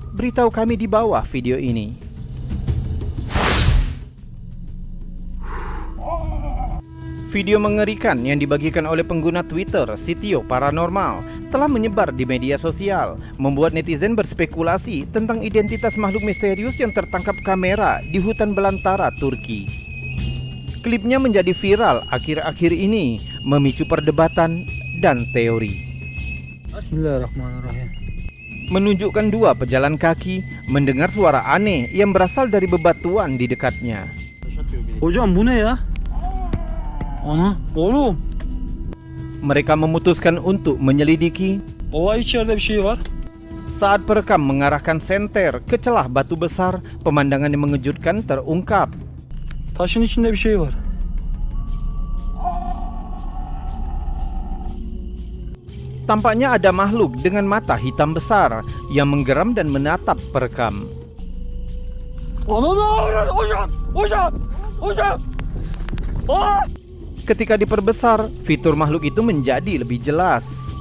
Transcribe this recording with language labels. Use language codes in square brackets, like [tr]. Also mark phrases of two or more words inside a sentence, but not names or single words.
[id] Beritahu kami di bawah video ini. Video mengerikan yang dibagikan oleh pengguna Twitter Sitio Paranormal telah menyebar di media sosial, membuat netizen berspekulasi tentang identitas makhluk misterius yang tertangkap kamera di hutan belantara Turki. Klipnya menjadi viral akhir-akhir ini, memicu perdebatan dan teori. [ar] بسم الله الرحمن الرحيم. [id] Menunjukkan dua pejalan kaki mendengar suara aneh yang berasal dari bebatuan di dekatnya. [tr] Hocam bu ne ya? Ana, oğlum. [id] Mereka memutuskan untuk menyelidiki. [tr] Vallahi içeride bir şey var. [id] Saat perekam mengarahkan senter ke celah batu besar, pemandangan yang mengejutkan terungkap. [tr] Taşın içinde bir şey var. [id] Tampaknya ada makhluk dengan mata hitam besar yang menggeram dan menatap perekam. [tr] Hocam. [id] Ketika diperbesar, fitur makhluk itu menjadi lebih jelas.